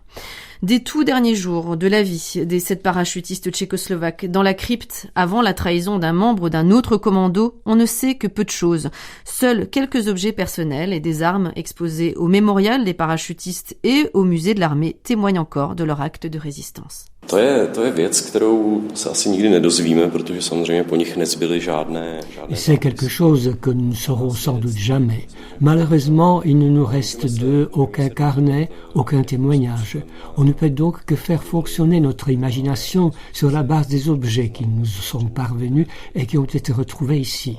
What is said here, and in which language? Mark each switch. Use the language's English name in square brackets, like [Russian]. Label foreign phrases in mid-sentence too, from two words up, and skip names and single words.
[French] Des tout derniers jours de la vie des 7 parachutistes tchécoslovaques dans la crypte avant la trahison d'un membre d'un autre commando, on ne sait que peu de choses. Seuls quelques objets personnels et des armes exposés au mémorial des parachutistes et au musée de l'armée témoignent encore de leur acte de résistance. [Czech] To je věc, kterou se asi nikdy nedozvíme, protože samozřejmě po nich nezbyly žádné... [French] C'est quelque chose que nous ne saurons sans doute jamais. Malheureusement, il ne nous reste d'eux aucun carnet, aucun témoignage. On ne peut donc que faire fonctionner notre imagination sur la base des objets qui nous sont parvenus et qui ont été retrouvés ici.